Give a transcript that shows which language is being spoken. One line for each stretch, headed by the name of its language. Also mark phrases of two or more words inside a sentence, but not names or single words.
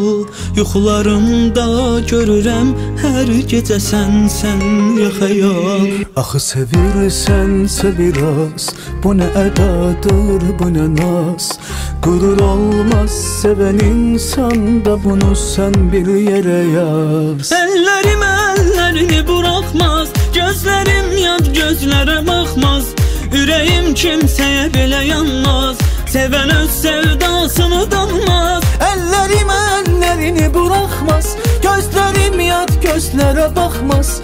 Azerbaijani: Yuxularımda görürəm hər gecə sən ya xəyal. Axı sevirsənsə biraz, bu nə ədadır, bu nə naz. Qürur olmaz seven insanda, bunu sən bir yerə yaz.
Turkish: Ellerim ellerini bırakmaz, gözlerim
Azerbaijani: yad gözlərə baxmaz.
Turkish: Yüreğim kimseye bile yanmaz, seven öz sevdasını danmaz. Ellerim ellerini bırakmaz, gözlerim yad gözlere bakmaz.